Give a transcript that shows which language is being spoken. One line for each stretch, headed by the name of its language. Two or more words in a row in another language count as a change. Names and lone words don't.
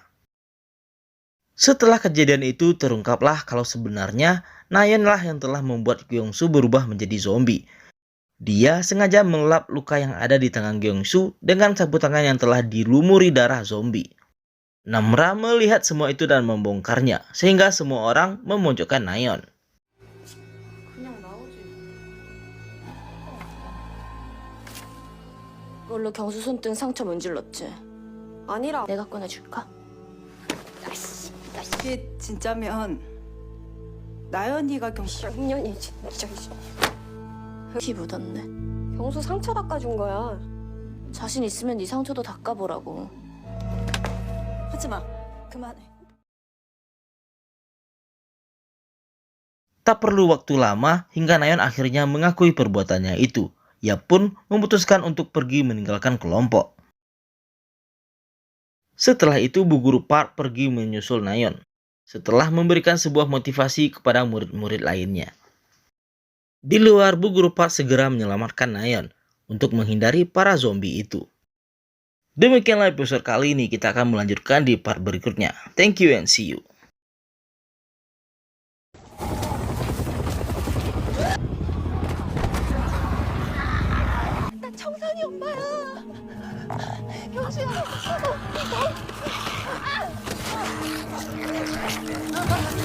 Indonesian: Setelah kejadian itu terungkaplah kalau sebenarnya Nayeon lah yang telah membuat Gyung-soo berubah menjadi zombie. Dia sengaja mengelap luka yang ada di tangan Gyung-soo dengan sapu tangan yang telah dilumuri darah zombie. Namra melihat semua itu dan membongkarnya, sehingga semua orang memojokkan Nayeon.
Korean: 그냥 나오지. 이걸로 경수 손등 상처 문질렀지? 아니라 내가 꺼내줄까? 이게 진짜면 나연이가 작년이 진짜 피 묻었네. 경수 상처 닦아준 거야. 자신 있으면 네 상처도 닦아보라고. 하지 마. 그만해.
Indonesian: Tak perlu waktu lama hingga Nayeon akhirnya mengakui perbuatannya itu. Ia pun memutuskan untuk pergi meninggalkan kelompok. Setelah itu Bu Guru Park pergi menyusul Nayeon. Setelah memberikan sebuah motivasi kepada murid-murid lainnya. Di luar, Bu Guru Park segera menyelamatkan Nayeon untuk menghindari para zombie itu. Demikianlah episode kali ini, kita akan melanjutkan di part berikutnya.
English: Thank you and see you.
Korean: 나 정선이 엄마야. 영수야.